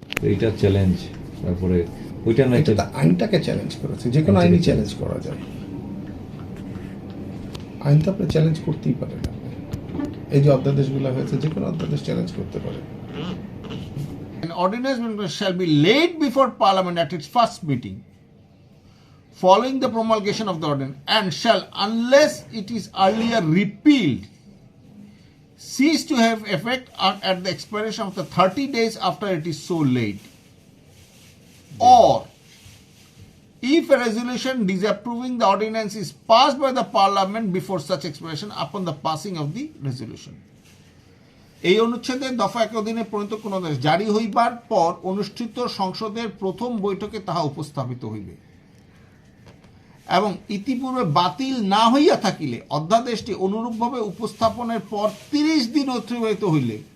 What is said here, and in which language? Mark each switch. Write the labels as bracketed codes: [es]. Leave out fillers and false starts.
[bn] এইটা চ্যালেঞ্জ, তারপরে ওইটা না, এটা আইনটাকে চ্যালেঞ্জ করেছে। যে কোনো আইনই চ্যালেঞ্জ করা যায়, আইন তো আপনি চ্যালেঞ্জ করতেই পারেন। এই যে অধ্যাদেশগুলো হয়েছে, যে কোনো অধ্যাদেশ চ্যালেঞ্জ করতে পারে। [en] An ordinance shall be laid before Parliament at its first meeting following the promulgation of the ordinance, and shall, unless it is earlier repealed, cease to have effect at the expiration of the 30 days after it is so laid. Or, if a resolution disapproving the ordinance is passed by the Parliament before such expiration, upon the passing of the resolution. [bn] এই অনুচ্ছেদে দফা 1 অধীনে প্রণীত কোন আদেশ জারি হইবার পর অনুষ্ঠিত সংসদের প্রথম বৈঠকে তাহা উপস্থাপিত হইবে, এবং ইতিপূর্বে বাতিল না হইয়া থাকিলে অধ্যাদেশটি অনুরূপভাবে উপস্থাপনের পর 30 দিন অতিবাহিত হইলে,